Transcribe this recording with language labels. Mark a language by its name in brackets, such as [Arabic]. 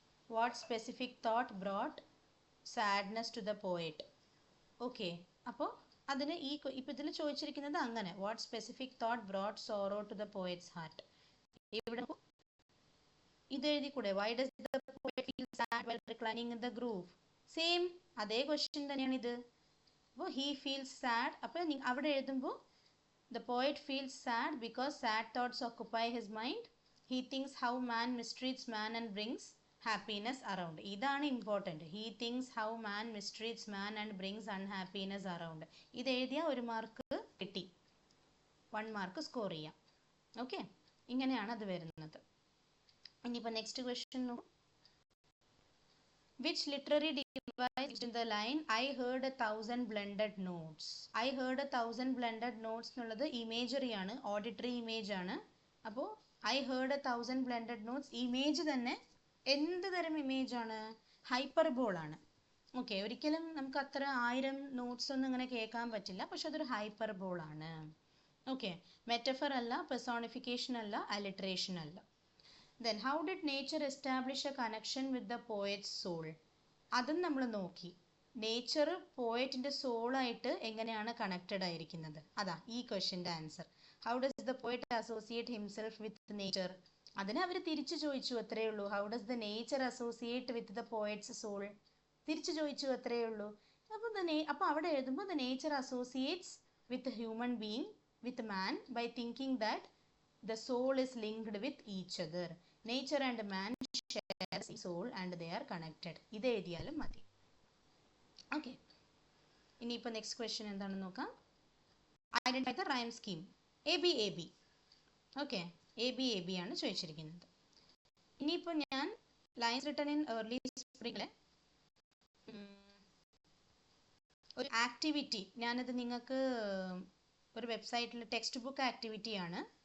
[English] What specific thought brought sadness to the poet. Okay, [Malayalam] അപ്പോൾ അതിന് ഇപ്പം ഇതിൽ ചോദിച്ചിരിക്കുന്നത് അങ്ങനെ, [English] What specific thought brought sorrow to the poet's heart. [Malayalam] ഇവിടെ ഇത് എഴുതി കൂടെ, [English] Why does the poet feel sad while reclining in the grove. [Malayalam] Same അതേ ക്വസ്റ്റ്യൻ തന്നെയാണ് ഇത്. [English] അപ്പോൾ he feels sad, [Malayalam] അപ്പോൾ അവിടെ എഴുതുമ്പോൾ [English] the poet feels sad because sad thoughts occupy his mind. He thinks how man mistreats man and brings happiness around. [Malayalam] ഇതാണ് important. [English] He thinks how man mistreats man and brings unhappiness around. [Malayalam] ഇത് എഴുതിയാൽ 1 mark കിട്ടി, 1 mark score ചെയ്യാം. Okay, ഇങ്ങനെയാണ് അത് വരുന്നത്. ഇനിയിപ്പോൾ next question നോക്കും. [English] Which literary device in the line I heard 1,000 blended notes. [Malayalam] I heard 1,000 blended notes എന്നുള്ളത് ഇമേജറി ആണ്, ഓഡിറ്ററി ഇമേജ് ആണ്. അപ്പോൾ I heard 1,000 blended notes image തന്നെ എന്ത് തരം ഇമേജ് ആണ്? ഹൈപ്പർബോൾ ആണ്. ഓക്കെ, ഒരിക്കലും നമുക്ക് അത്ര 1000 നോട്ട്സ് ഒന്നും ഇങ്ങനെ കേൾക്കാൻ പറ്റില്ല, പക്ഷെ അതൊരു ഹൈപ്പർബോൾ ആണ്. ഓക്കെ, മെറ്റഫർ അല്ല, പെർസോണിഫിക്കേഷൻ അല്ല, അലിട്രേഷൻ അല്ല. [English] Then how did nature establish a connection with the poet's soul? [Malayalam] അതും നമ്മൾ നോക്കി. നേച്ചർ പോയറ്റിൻ്റെ സോളായിട്ട് എങ്ങനെയാണ് കണക്റ്റഡ് ആയിരിക്കുന്നത്? അതാ ഈ ക്വസ്റ്റ്യൻ്റെ answer. [English] How does the poet associate himself with nature? [Malayalam] അതിനെ അവർ തിരിച്ചു ചോദിച്ചു, അത്രയേ ഉള്ളൂ. [English] How does the nature associate with the poet's soul? [Malayalam] തിരിച്ചു ചോദിച്ചു, അത്രയേ ഉള്ളൂ. അപ്പോൾ അവിടെ എഴുതുമ്പോൾ [English] The nature associates with human being, with man, by thinking that the soul is linked with each other. Nature and man share the soul and they are connected. [Malayalam] ഇത് എഴുതിയാലും മതി. ഓക്കെ, ഇനിയിപ്പോൾ നെക്സ്റ്റ് ക്വസ്റ്റ്യൻ എന്താണെന്ന് നോക്കാം. Identify the rhyme scheme. A B. Okay, A B ആണ് ചോദിച്ചിരിക്കുന്നത്. ഇനിയിപ്പോൾ ഞാൻ ലൈൻസ് റിട്ടൺ ഇൻ ഏർലി സ്പ്രിംഗിലെ ഒരു ആക്ടിവിറ്റി, ഞാനത് നിങ്ങൾക്ക് ഒരു വെബ്സൈറ്റിൽ ടെക്സ്റ്റ് ബുക്ക് ആക്ടിവിറ്റിയാണ്.